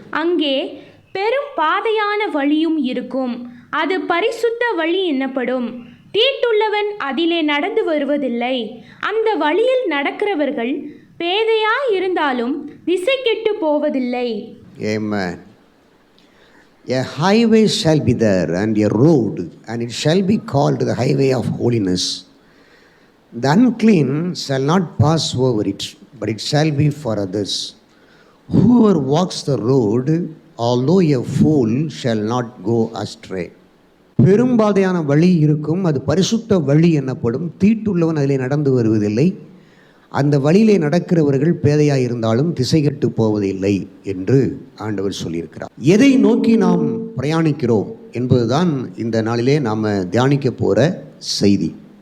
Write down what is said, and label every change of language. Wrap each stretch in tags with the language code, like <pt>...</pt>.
<ta>அங்கே பெரும் பாதையான வழியும் இருக்கும், அது பரிசுத்த வழி என்னப்படும். தீட்டுள்ளவன் அதிலே நடந்து வருவதில்லை. அந்த வழியில் நடக்கிறவர்கள் பேதையாய் இருந்தாலும் திசை கெட்டு போவதில்லை.</ta> <en>Amen. A highway shall be there and a road, and it shall be called the highway of holiness. The unclean shall not pass over it, but it shall be for others. Whoever walks the road, although a fool, shall not go astray.</en> <ta>பெரும்பாதையான வழி இருக்கும், அது பரிசுத்த வழி எனப்படும். தீட்டுள்ளவன் அதிலே நடந்து வருவதில்லை. அந்த வழியிலே நடக்கிறவர்கள் பேதையாக இருந்தாலும் திசை கெட்டு போவதில்லை என்று ஆண்டவர் சொல்லியிருக்கிறார். எதை நோக்கி நாம் பிரயாணிக்கிறோம் என்பதுதான் இந்த நாளிலே நாம் தியானிக்க போகிற செய்தி.</ta>